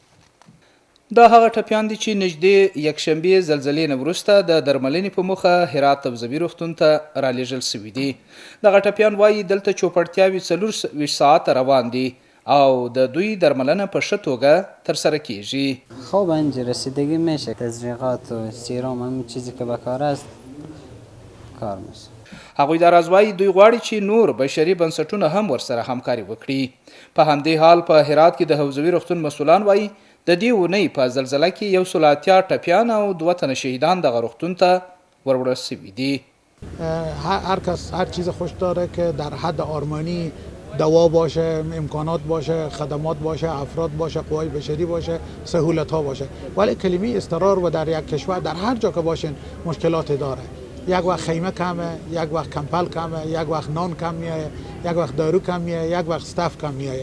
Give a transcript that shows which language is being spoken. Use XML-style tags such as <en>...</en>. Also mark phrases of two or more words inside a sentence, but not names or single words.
<ps>دا هغه ټپیان دي چې نږدې یکشنبې زلزلې نه وروسته د درملنې په موخه هرات حفظوي روغتون ته رالیږل سوي دي. دغه ټپیان وایي دلته چوپړتیاوې 24 ساعته روان دي او د دوی درملنه په ښه توګه ترسره کیږي.</ps> <fa>خب اینجا رسیدگی میشه، تزریقات و سیرام همین چیزی که بکار است کار میشه.</fa> <ps>هغوی دا راز وایي دوی غواړي چې نور بشري بنسټونه هم ورسره همکاري وکړي. په همدې حال په هرات کې د حفظوي روغتون مسؤلان وایي د دې اونۍ په زلزله کې 180 ټپیان او 2 تنه شهیدان دغه روغتون ته وروړل سوي دي.</ps> <fa>هر کس هر چیز خوش داره که در حد آرمانی دوا باشه، امکانات باشه، خدمات باشه، افراد باشه، قوای بشری باشه، سهولت ها باشه. ولی کلمه اضطرار و در یک کشور در هر جا که باشین مشکلات داره. یک وقت خیمه کمه، یک وقت کمپل کمه، یک وقت نان کم میایه، یک وقت دارو کم میایه، یک وقت استاف کم میایه.</fa>